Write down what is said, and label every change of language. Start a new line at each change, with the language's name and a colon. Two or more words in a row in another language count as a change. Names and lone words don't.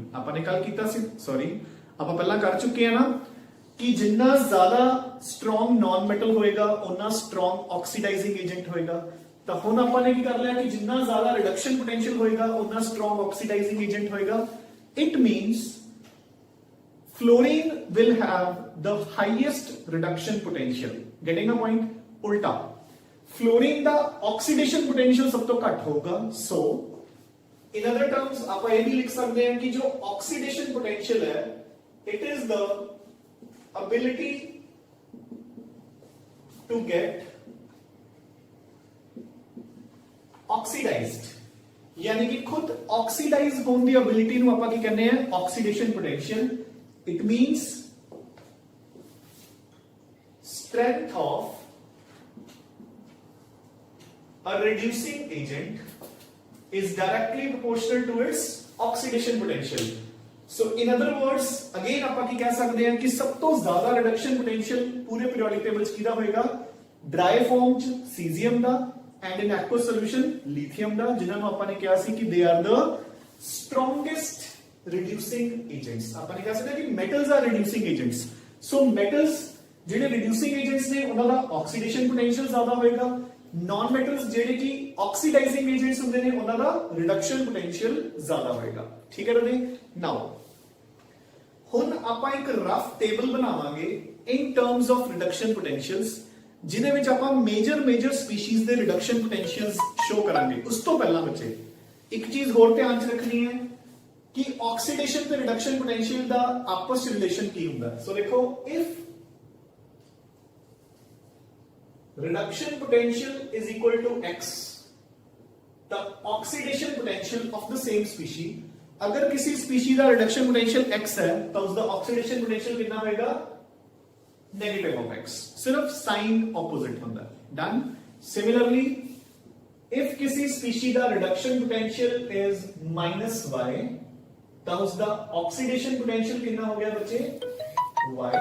Punjabi: ਆਪਾਂ ਨੇ ਕੱਲ ਕੀਤਾ ਸੀ, ਸੌਰੀ ਆਪਾਂ ਪਹਿਲਾਂ ਕਰ ਚੁੱਕੇ ਆ ਨਾ ਕਿ ਜਿੰਨਾ ਜ਼ਿਆਦਾ
English: strong non metal
Punjabi: ਹੋਏਗਾ ਉਨਾ
English: strong oxidizing agent
Punjabi: ਹੋਏਗਾ। ਤਾਂ ਹੁਣ ਆਪਾਂ ਨੇ ਕੀ ਕਰ ਲਿਆ ਕਿ ਜਿੰਨਾ ਜ਼ਿਆਦਾ
English: reduction potential
Punjabi: ਹੋਏਗਾ ਉਨਾ
English: strong oxidizing agent
Punjabi: ਹੋਏਗਾ।
English: it means fluorine will have the highest reduction potential. Getting a point?
Punjabi: उल्टा fluorine ਦਾ
English: oxidation potential
Punjabi: ਸਭ ਤੋਂ ਘੱਟ ਹੋਊਗਾ।
English: So in other terms
Punjabi: ਆਪਾਂ ਇਹ ਵੀ ਲਿਖ ਸਕਦੇ ਹਾਂ ਕਿ ਜੋ
English: oxidation potential ਹੈ it is the ability to get oxidized,
Hindi: यानी कि खुद oxidize होने की ability
Punjabi: ਨੂੰ ਆਪਾਂ ਕੀ ਕਹਿੰਦੇ ਆ,
English: oxidation potential. It means strength of a reducing agent is directly proportional to its oxidation potential. So in other words again
Punjabi: ਆਪਾਂ ਕੀ ਕਹਿ ਸਕਦੇ ਹਾਂ ਕਿ ਸਭ ਤੋਂ ਜ਼ਿਆਦਾ
English: reduction potential
Punjabi: ਪੂਰੇ
English: periodic table
Punjabi: 'ਚ ਕਿਹਦਾ ਹੋਏਗਾ,
English: dry form
Punjabi: 'ਚ ਸੀਜ਼ੀਅਮ ਦਾ
English: and in aqueous solution
Punjabi: ਲਿਥੀਅਮ ਦਾ, ਜਿਨ੍ਹਾਂ ਨੂੰ ਆਪਾਂ ਨੇ ਕਿਹਾ ਸੀ ਕਿ
English: they are the strongest reducing agents.
Punjabi: ਆਪਾਂ ਨੇ ਕਿਹਾ ਸੀ ਕਿ
English: metals are reducing agents. So metals
Punjabi: ਜਿਹੜੇ
English: reducing agents
Punjabi: ਨੇ ਉਹਨਾਂ ਦਾ
English: oxidation potential
Punjabi: ਜ਼ਿਆਦਾ ਹੋਏਗਾ,
English: non metals
Punjabi: ਜਿਹੜੇ ਕਿ
English: oxidizing agents
Punjabi: ਹੁੰਦੇ ਨੇ ਉਹਨਾਂ ਦਾ
English: reduction potential
Punjabi: ਜ਼ਿਆਦਾ ਹੋਏਗਾ, ਠੀਕ ਹੈ ਰਾਜੇ। Now ਹੁਣ ਆਪਾਂ ਇੱਕ
English: rough table
Punjabi: ਬਣਾਵਾਂਗੇ
English: in terms of reduction potentials
Punjabi: ਜਿਹਦੇ ਵਿੱਚ ਆਪਾਂ
English: major species
Punjabi: ਦੇ
English: reduction potentials
Punjabi: ਸ਼ੋ ਕਰਾਂਗੇ। ਉਸ ਤੋਂ ਪਹਿਲਾਂ ਬੱਚੇ ਇੱਕ ਚੀਜ਼ ਹੋਰ ਧਿਆਨ 'ਚ ਰੱਖਣੀ ਹੈ कि ऑक्सीडेशन ਤੇ
English: reduction potential
Punjabi: ਦਾ ਆਪਸ ਵਿੱਚ ਰਿਲੇਸ਼ਨ ਕੀ ਹੁੰਦਾ ਹੈ।
English: ਸੋ ਦੇਖੋ ਇਫ reduction potential is equal to x, the oxidation potential of the same species
Hindi: अगर किसी स्पीशी का
English: reduction potential
Hindi: x है तो उसका
English: oxidation potential
Hindi: कितना होगा,
English: negative of x, सिर्फ sign opposite
Hindi: होता है।
English: डन। similarly if
Hindi: किसी स्पीशी का
English: reduction potential is
Hindi: -y तो उसका
English: oxidation potential
Hindi: कितना हो गया बच्चे, y।